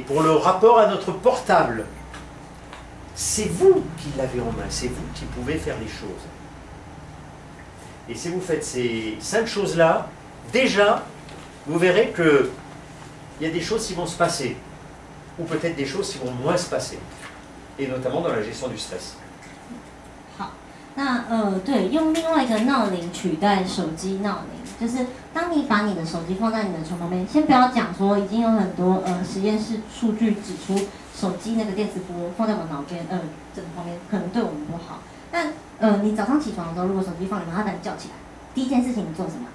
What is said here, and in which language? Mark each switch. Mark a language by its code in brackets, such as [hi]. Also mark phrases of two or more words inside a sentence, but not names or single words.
[fr] Pour le rapport à notre portable, c'est vous qui l'avez en main, c'est vous qui pouvez faire les choses. Et si vous faites ces 5 choses-là, déjà, vous verrez qu'il y a des choses qui vont se passer, ou peut-être des choses qui vont moins se passer, et notamment dans la gestion du stress. [zh] 那对，用另外一个闹铃取代手机闹铃，就是当你把你的手机放在你的床旁边，先不要讲说已经有很多实验室数据指出手机那个电磁波放在我们脑边这个旁边可能对我们不好。但你早上起床的时候，如果手机放里面，它把你叫起来，第一件事情你做什么？